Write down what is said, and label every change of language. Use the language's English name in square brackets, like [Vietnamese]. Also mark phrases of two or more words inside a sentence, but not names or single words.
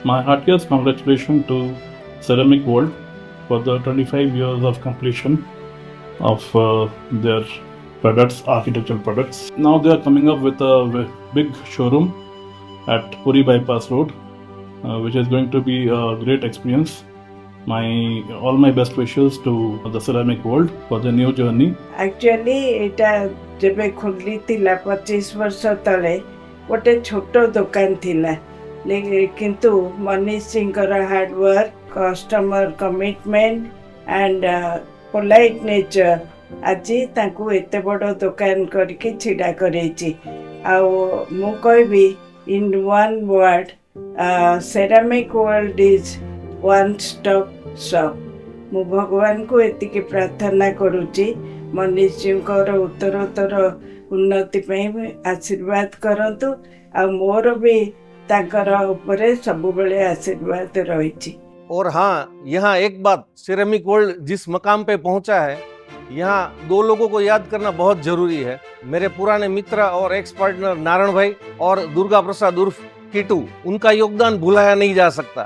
[English] My heartiest congratulations to Ceramic World for the 25 years of completion of their products, architectural products. Now they are coming up with a big showroom at Puri Bypass Road, which is going to be a great experience. All my best wishes to the ceramic world for the new journey. Actually, [Odia] ଏଟା ଯେବେ ଖୋଲିଥିଲା 25 ବର୍ଷ ତଳେ ଗୋଟେ ଛୋଟ ଦୋକାନ ଥିଲା, କିନ୍ତୁ ମନୀଷ ସିଂଙ୍କର [English] hard work, customer commitment and polite nature [Odia] ଆଜି ତାଙ୍କୁ ଏତେ ବଡ଼ ଦୋକାନ କରିକି ଛିଡ଼ା କରେଇଛି। ଆଉ ମୁଁ କହିବି [English] in one word, Ceramic World is one stop shop. [Odia] ମୁଁ ଭଗବାନଙ୍କୁ ଏତିକି ପ୍ରାର୍ଥନା କରୁଛି ମନୀଷ ଜୀଙ୍କର ଉତ୍ତରୋତ୍ତର ଉନ୍ନତି ପାଇଁ ଆଶୀର୍ବାଦ କରନ୍ତୁ, ଆଉ ମୋର ବି ତାଙ୍କର ଉପରେ ସବୁବେଳେ ଆଶୀର୍ବାଦ ରହି। [Hindi] और हाँ, यहाँ एक बात, सिरेमिक वर्ल्ड जिस मकाम पे पहुंचा है, यहाँ 2 लोगों को याद करना बहुत जरूरी है। मेरे पुराने मित्र और [English] ex partner [Hindi] नारायण भाई और दुर्गा प्रसाद उर्फ किटू, उनका योगदान भुलाया नहीं जा सकता।